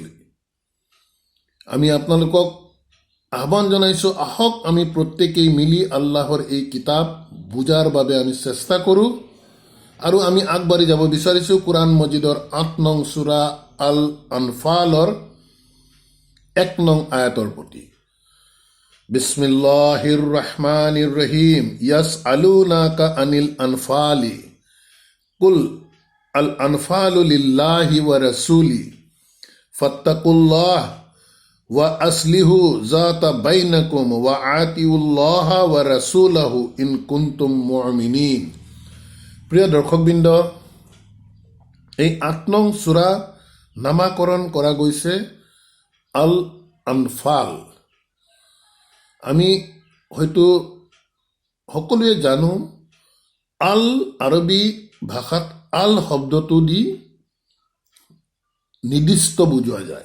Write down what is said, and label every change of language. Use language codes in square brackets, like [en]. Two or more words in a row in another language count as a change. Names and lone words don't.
[as] আমি আপোনালোকক আহ্বান জনাইছোঁ, আহক আমি প্ৰত্যেকেই মিলি আল্লাহৰ এই কিতাপ বুজাৰ বাবে আমি চেষ্টা কৰোঁ। আৰু আমি আগবাঢ়ি যাব বিচাৰিছোঁ কোৰাণ মজিদৰ 8 নং সূৰা আল আনফালৰ 1 নং আয়াতৰ প্ৰতি। [ar] بسم الله الرحمن الرحيم. يسألونك عن الأنفال قل الأنفال لله و الرسول فاتقوا الله و أصلحوا ذات بينكم و أطيعوا الله و رسوله إن كنتم مؤمنين. [as] প্ৰিয় দৰ্শকবৃন্দ, এই 8 নং সূৰা নামাকৰণ কৰা গৈছে আল আনফাল। আমি হয়তো সকলোৱে জানো [ar] العربي [as] ভাষাত আল শব্দটো দি নিৰ্দিষ্ট বুজোৱা যায়।